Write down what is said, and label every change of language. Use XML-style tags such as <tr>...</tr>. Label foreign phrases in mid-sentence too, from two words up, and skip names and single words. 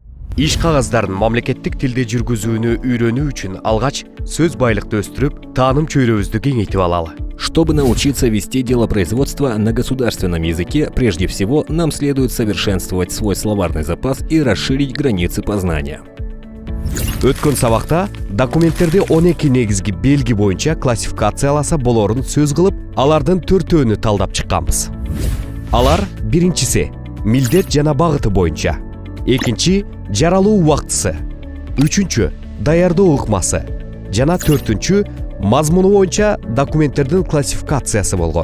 <ky>Иш кагаздарын мамлекеттик тилде жүргүзүүнү үйрөнүү үчүн алгач сөз байлыкты өстүрүп, тааным чөйрөбүздү кеңейтип алалы.</ky> <ru>Чтобы научиться вести дело производства на государственном языке, прежде всего нам следует совершенствовать свой словарный запас и расширить границы познания.</ru> <ky>Өткөн сабакта документтерди 12 негизги белги боюнча классификацияласа болорун сөз кылып, алардын төртөөнү талдап чыкканбыз. Алар биринчиси милдет жана багыты боюнча, экинчи жаралуу убактысы, үчүнчү даярдоо ыкмасы жана төртүнчү мазмуну боюнча документтердин классификациясы болгон.</ky>